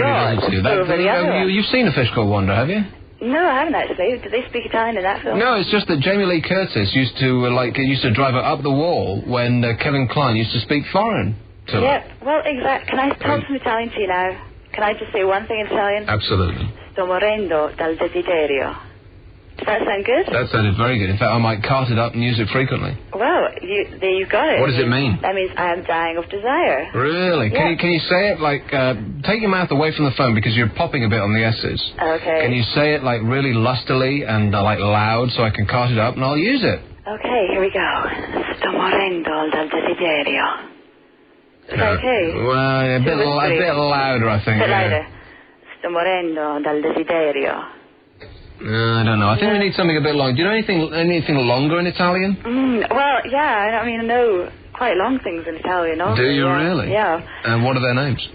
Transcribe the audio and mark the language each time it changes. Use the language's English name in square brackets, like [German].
[English] really doesn't do that. You've seen A Fish Called Wanda, have you? No, I haven't actually. Did they speak Italian in that film? No, it's just that Jamie Lee Curtis used to drive her up the wall when Kevin Kline used to speak foreign to her. Yep. Well, exactly. Can I talk some Italian to you now? Can I just say one thing in Italian? Absolutely. [Italian] Sto morendo dal desiderio. [English] Does that sound good? That sounded very good. In fact, I might cart it up and use it frequently. Well, you've got it. What does it mean? That means I am dying of desire. Really? Yeah. Can you say it like, take your mouth away from the phone because you're popping a bit on the S's. Okay. Can you say it like really lustily and like loud so I can cart it up and I'll use it? Okay, here we go. [Italian] Sto morendo dal desiderio. [English] Is that okay? Well, a bit louder, I think. A bit louder. [Italian] Sto morendo dal desiderio. [English] I don't know. I think we need something a bit long. Do you know anything longer in Italian? Well, yeah. I mean, I know quite long things in Italian also. Do you really? Yeah. And what are their names?